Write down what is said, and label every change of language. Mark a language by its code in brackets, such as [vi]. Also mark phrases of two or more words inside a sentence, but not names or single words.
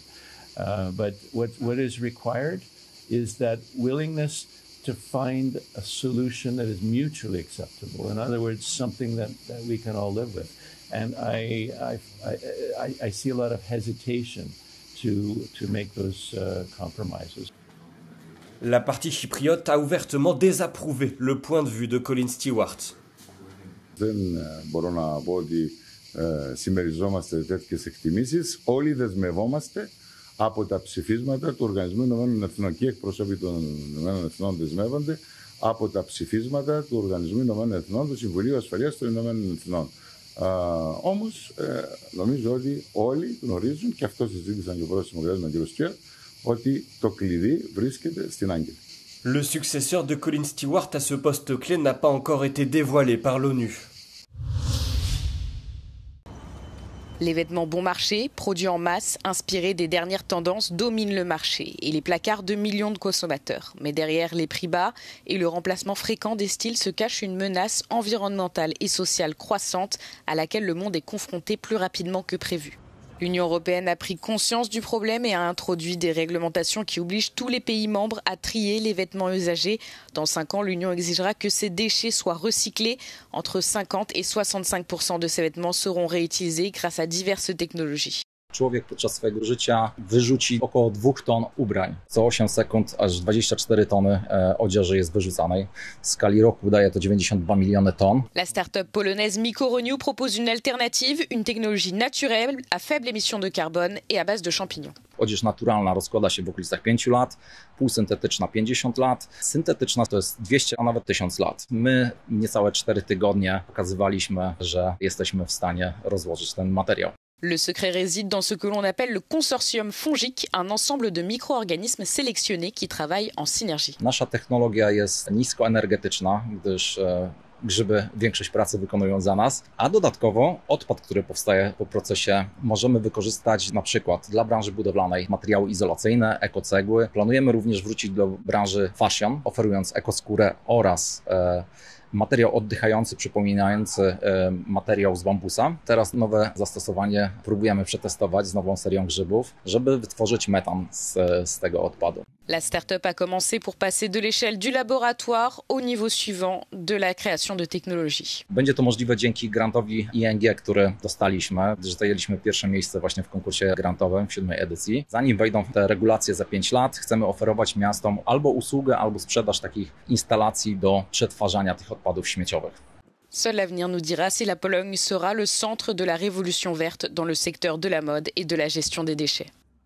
[en] But what is required is that willingness to find a solution that is mutually acceptable. In other words, something that we can all live with. And I see a lot of hesitation to make those compromises. [fr] La partie chypriote a ouvertement désapprouvé le point de vue de Colin Stewart. [el] Δεν μπορώ να πω ότι συμμεριζόμαστε τέτοιες εκτιμήσεις. Όλοι δεσμευόμαστε από τα ψηφίσματα του Οργανισμού Ηνωμένων Εθνών και οι εκπρόσωποι των Ηνωμένων Εθνών δεσμεύονται από τα ψηφίσματα του Οργανισμού Ηνωμένων Εθνών, του Συμβουλίου Ασφαλείας των Ηνωμένων Εθνών. Όμως, νομίζω ότι όλοι γνωρίζουν, και αυτό συζήτησαν και ο πρόεδρος της Δημοκρατίας με τον κ. Στιέρ, ότι το κλειδί βρίσκεται στην Άγκυρα. [fr] Le successeur de Colin Stewart à ce poste clé n'a pas encore été dévoilé par l'ONU. Les vêtements bon marché, produits en masse, inspirés des dernières tendances, dominent le marché et les placards de millions de consommateurs. Mais derrière les prix bas et le remplacement fréquent des styles se cache une menace environnementale et sociale croissante à laquelle le monde est confronté plus rapidement que prévu. L'Union européenne a pris conscience du problème et a introduit des réglementations qui obligent tous les pays membres à trier les vêtements usagés. Dans 5 ans, l'Union exigera que ces déchets soient recyclés. Entre 50 et 65% de ces vêtements seront réutilisés grâce à diverses technologies. [pl] Człowiek podczas swojego życia wyrzuci około 2 ton ubrań. Co 8 sekund aż 24 tony odzieży jest wyrzucanej. W skali roku daje to 92 miliony ton. [fr] La start-up polonaise MycoRenew propose une alternative, une technologie naturelle à faible émission de carbone et à base de champignons. [pl] Odzież naturalna rozkłada się w okolicach 5 lat, półsyntetyczna 50 lat, syntetyczna to jest 200, a nawet 1000 lat. My niecałe 4 tygodnie pokazywaliśmy, że jesteśmy w stanie rozłożyć ten materiał. [fr] Le secret réside dans ce que l'on appelle le consortium fongique, un ensemble de micro-organismes sélectionnés qui travaillent en synergie. [pl] Nasza technologia jest niskoenergetyczna, gdyż grzyby większość pracy wykonują za nas, a dodatkowo odpad, który powstaje po procesie, możemy wykorzystać na przykład dla branży budowlanej materiały izolacyjne, ekocegły. Planujemy również wrócić do branży fashion, oferując ekoskórę oraz materiał oddychający, przypominający materiał z bambusa. Teraz nowe zastosowanie próbujemy przetestować z nową serią grzybów, żeby wytworzyć metan z tego odpadu. [fr] La start-up a commencé pour passer de l'échelle du laboratoire au niveau suivant de la création de technologies. [pl] Będzie to możliwe dzięki grantowi ING, który dostaliśmy, gdyż zajęliśmy pierwsze miejsce właśnie w konkursie grantowym w 7. edycji. Zanim wejdą te regulacje za 5 lat, chcemy oferować miastom albo usługę, albo sprzedaż takich instalacji do przetwarzania tych odpadów śmieciowych. [fr] Seul l'avenir nous dira si la Pologne sera le centre de la révolution verte dans le secteur de la mode et de la gestion des déchets.